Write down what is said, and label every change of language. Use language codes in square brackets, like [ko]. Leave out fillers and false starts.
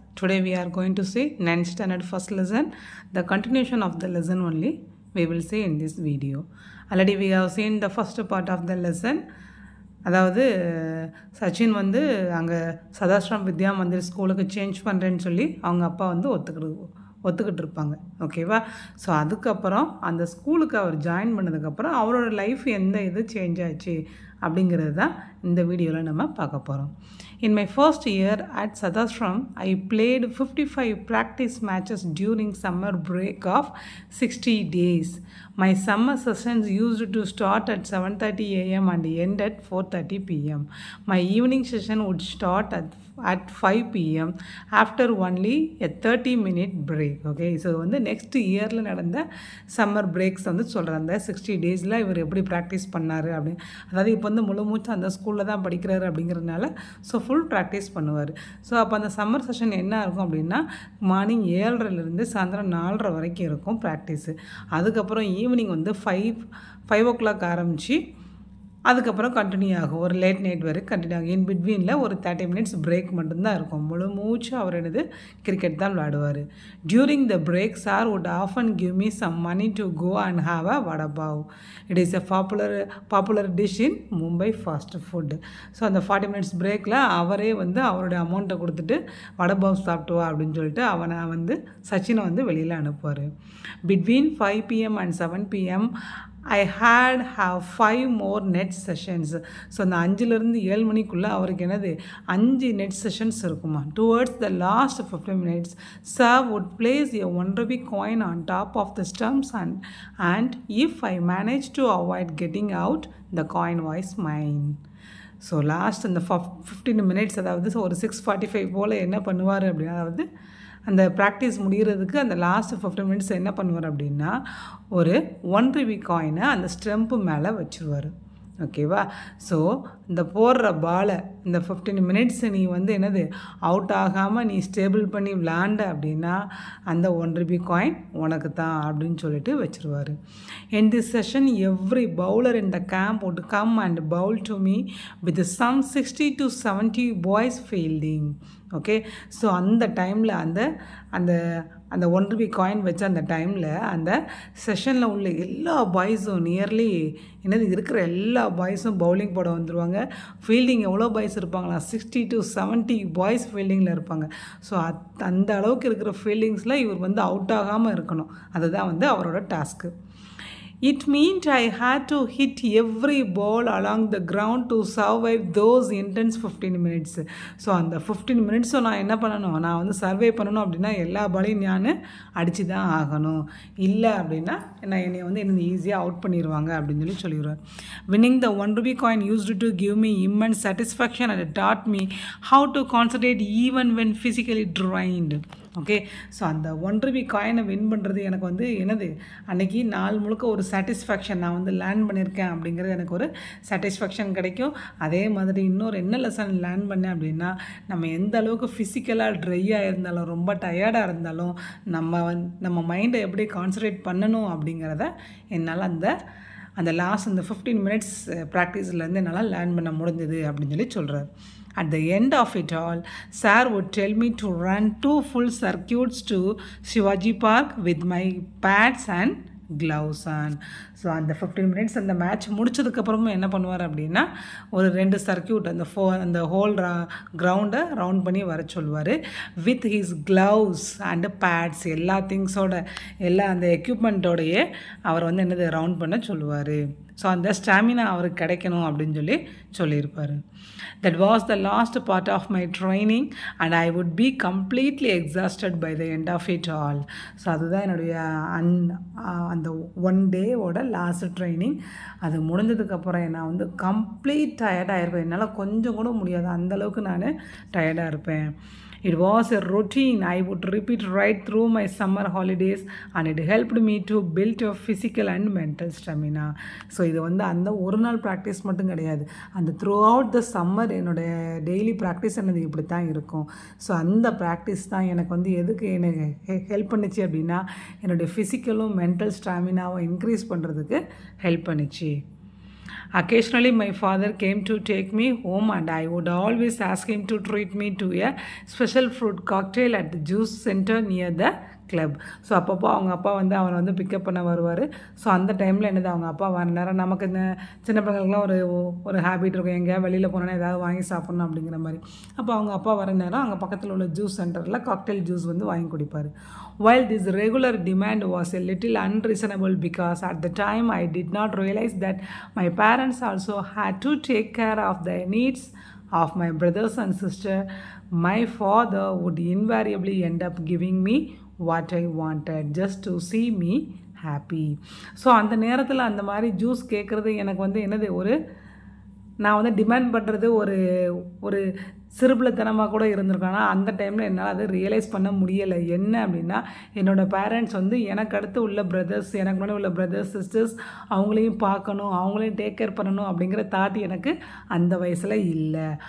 [en] Today we are going to see 9th standard first lesson. The continuation of the lesson only we will see in this video. Already we have seen the first part of the lesson. [ta] அதாவது சச்சின் வந்து அங்கே சதாஸ்ரம் வித்யா மந்திர் ஸ்கூலுக்கு change பண்ணுறேன்னு சொல்லி அவங்க அப்பா வந்து ஒத்துக்கிட்டு இருப்பாங்க. ஓகேவா? ஸோ அதுக்கப்புறம் அந்த ஸ்கூலுக்கு அவர் ஜாயின் பண்ணதுக்கப்புறம் அவரோட லைஃப் எந்த இது சேஞ்ச் ஆச்சு அப்படிங்கிறது தான் இந்த வீடியோவில் நம்ம பார்க்க போகிறோம். [en] In my first year at Sadashram, I played 55 practice matches during summer break of 60 days. My summer sessions used to start at 7:30 a.m. and end at 4:30 p.m. My evening session would start at 5 p.m. after only a 30-minute break. Okay, so [ta] வந்து next இயரில் நடந்த summer breaks வந்து சொல்கிறேன். அந்த 60 டேஸில் இவர் எப்படி practice பண்ணார் அப்படின்னு. அதாவது இப்போ வந்து முழு மூச்சு அந்த ஸ்கூலில் தான் படிக்கிறாரு அப்படிங்கிறதுனால ஸோ ஃபுல் ப்ராக்டிஸ் பண்ணுவார். ஸோ அப்போ அந்த சம்மர் செஷன் என்ன இருக்கும் அப்படின்னா மார்னிங் 7:30 சாயந்தரம் 4:30 வரைக்கும் இருக்கும் ப்ராக்டிஸு. அதுக்கப்புறம் ஈவினிங் வந்து 5 o'clock ஆரம்பித்து அதுக்கப்புறம் கண்டினியூ ஆகும். ஒரு லேட் நைட் வரைக்கும் கண்டினியூ ஆகும். இன் பிட்வீனில் ஒரு 30 minutes பிரேக் மட்டும்தான் இருக்கும். முழு மூச்சு அவர் என்னது கிரிக்கெட் தான் விளையாடுவார். [en] During the break sir would often give me some money to go and have a vada pav. It is a popular dish in Mumbai fast food. [ta] So அந்த 40 minutes பிரேக்கில் அவரே வந்து அவருடைய அமௌண்ட்டை கொடுத்துட்டு வடை பாவ் சாப்பிட்டு வா அப்படின்னு சொல்லிட்டு அவனை வந்து சச்சினை வந்து வெளியில் அனுப்புவார். [en] Between 5 p.m. and 7 p.m. I have 5 more net sessions. [ta] So அந்த 5லேருந்து 7 மணிக்குள்ளே அவருக்கு என்னது 5 net sessions இருக்குமா. [en] Towards the last 15 minutes, sir would place a 1 rupee coin on top of the stumps and if I managed to avoid getting out, the coin was mine. [ta] So last அந்த 15 minutes அதாவது ஒரு 6:45 போல் என்ன பண்ணுவார் அப்படின்னா, அதாவது அந்த practice முடிகிறதுக்கு அந்த last 15 minutes என்ன பண்ணுவார் அப்படின்னா ஒரு 1 rupee காயினை அந்த ஸ்டெம்ப்பு மேலே வச்சுருவார். ஓகேவா? ஸோ இந்த போடுற பாலை இந்த 15 minutes நீ வந்து என்னது அவுட் ஆகாமல் நீ ஸ்டேபிள் பண்ணி விளாண்ட அப்படின்னா அந்த 1 rupee காயின் உனக்கு தான் அப்படின்னு சொல்லிட்டு வச்சுருவார். [en] In this session, every bowler in the camp would come and bowl to me with some 60 to 70 boys fielding. [ta] Okay, so அந்த டைமில் அந்த 1 rupee காயின் வச்ச அந்த டைமில் அந்த செஷனில் உள்ள எல்லா பாய்ஸும் நியர்லி என்னது இருக்கிற எல்லா பாய்ஸும் பவுலிங் போட வந்துடுவாங்க. ஃபீல்டிங் எவ்வளோ பாய்ஸ் இருப்பாங்களா, 60 to 70 பாய்ஸ் ஃபீல்டிங்கில் இருப்பாங்க. ஸோ அந்த அளவுக்கு இருக்கிற ஃபீல்டிங்ஸில் இவர் வந்து அவுட் ஆகாமல் இருக்கணும். அதுதான் வந்து அவரோட task. [en] It meant I had to hit every ball along the ground to survive those intense 15 minutes. [ta] So அந்த 15 minutes நான் என்ன பண்ணணும், நான் வந்து சர்வே பண்ணணும் அப்படின்னா எல்லா பாலையும் நான் அடித்து தான் ஆகணும். இல்லை அப்படின்னா என்னை வந்து என்ன ஈஸியாக அவுட் பண்ணிடுவாங்க அப்படின்னு சொல்லிடுவேன். [en] Winning the 1 rupee coin used to give me immense satisfaction and it taught me how to concentrate even when physically drained. [ta] Okay, so அந்த 1 rupee காயினை வின் பண்ணுறது எனக்கு வந்து என்னது அன்றைக்கி நாள் முழுக்க ஒரு சாட்டிஸ்ஃபேக்ஷன், நான் வந்து லேர்ன் பண்ணியிருக்கேன் அப்படிங்கிறது எனக்கு ஒரு சாட்டிஸ்ஃபேக்ஷன் கிடைக்கும். அதே மாதிரி இன்னொரு என்ன லெசன் லேர்ன் பண்ணேன் அப்படின்னா, நம்ம எந்த அளவுக்கு ஃபிசிக்கலாக ட்ரையாக இருந்தாலும் ரொம்ப டயர்டாக இருந்தாலும் நம்ம மைண்டை எப்படி கான்சன்ட்ரேட் பண்ணணும் அப்படிங்கிறத என்னால் அந்த லாஸ்ட் அந்த 15 minutes ப்ராக்டிஸ்லேருந்து என்னால் லேர்ன் பண்ண முடிஞ்சது அப்படின்னு சொல்லி சொல்கிறார். [en] At the end of it all, sir would tell me to run 2 full circuits to Shivaji Park with my pads and gloves on. [ta] So அந்த 15 minutes அந்த மேட்ச் முடிச்சதுக்கப்புறமும் என்ன பண்ணுவார் அப்படின்னா ஒரு 2 சர்க்கியூட் அந்த ஹோல் கிரவுண்டை ரவுண்ட் பண்ணி வர சொல்லுவார். [en] with his gloves and pads [ta] எல்லா திங்ஸோட எல்லா அந்த எக்யூப்மெண்ட்டோடையே அவர் வந்து என்னது ரவுண்ட் பண்ண சொல்லுவார். ஸோ அந்த ஸ்டாமினா அவருக்கு கிடைக்கணும் அப்படின்னு சொல்லியிருப்பார். [en] That was the last part of my training and I would be completely exhausted by the end of it all. [ta] So அதுதான் என்னுடைய அந்த 1 டேவோட லாஸ்ட் ட்ரைனிங். அது முடிஞ்சதுக்கப்புறம் நான் வந்து கம்ப்ளீட் டயர்டாக இருப்பேன். என்னால் கொஞ்சம் கூட முடியாது, அந்தளவுக்கு நான் டயர்டாக இருப்பேன். [en] It was a routine I would repeat right through my summer holidays and it helped me to build a physical and mental stamina. [ta] So இது வந்து அந்த ஒரு நாள் ப்ராக்டிஸ் மட்டும் கிடையாது, அந்த [en] throughout the summer [ta] என்னோடய டெய்லி ப்ராக்டிஸ் என்னது இப்படி தான் இருக்கும். ஸோ அந்த ப்ராக்டிஸ் தான் எனக்கு வந்து எதுக்கு எனக்கு ஹெல்ப் பண்ணிச்சு அப்படின்னா என்னுடைய ஃபிசிக்கலும் மென்டல் ஸ்டாமினாவும் இன்க்ரீஸ் பண்ணுறதுக்கு ஹெல்ப் பண்ணிச்சு. [en] Occasionally, my father came to take me home, and I would always ask him to treat me to a special fruit cocktail at the juice center near the club. [ta] So அப்பப்போ அவங்க அப்பா வந்து அவனை வந்து pickup பண்ண வருவார். So அந்த டைமில் என்னது அவங்க அப்பா வர நேரம் நமக்கு இந்த சின்ன பிள்ளைங்களுக்குலாம் ஒரு ஹேபிட் இருக்கும், எங்கேயாவது வெளியில் போனோன்னா ஏதாவது வாங்கி சாப்பிட்ணும் அப்படிங்கிற மாதிரி. அப்போ அவங்க அப்பா வர நேரம் அங்கே பக்கத்தில் உள்ள ஜூஸ் சென்டரில் காக்டெயில் ஜூஸ் வந்து வாங்கி குடிப்பார். [en] While this regular demand was a little unreasonable because at the time I did not realize that my parents also had to take care of the needs of my brothers and sister, my father would invariably end up giving me what I wanted just to see me happy. [ta] So அந்த நேரத்தில் அந்த மாதிரி juice கேட்குறது எனக்கு வந்து என்னது நான் வந்து டிமாண்ட் பண்ணுறது ஒரு சிறுபிள்ளைத்தனமாக கூட இருந்திருக்கேன். ஆனால் அந்த டைமில் என்னால் அதை ரியலைஸ் பண்ண முடியலை. என்ன அப்படின்னா, என்னோடய பேரண்ட்ஸ் வந்து எனக்கு அடுத்து உள்ள பிரதர்ஸ், எனக்கு முன்னாடி உள்ள பிரதர்ஸ் சிஸ்டர்ஸ் அவங்களையும் பார்க்கணும், அவங்களையும் டேக் கேர் பண்ணணும் அப்படிங்கிற தாட் எனக்கு அந்த வயசில் இல்லை.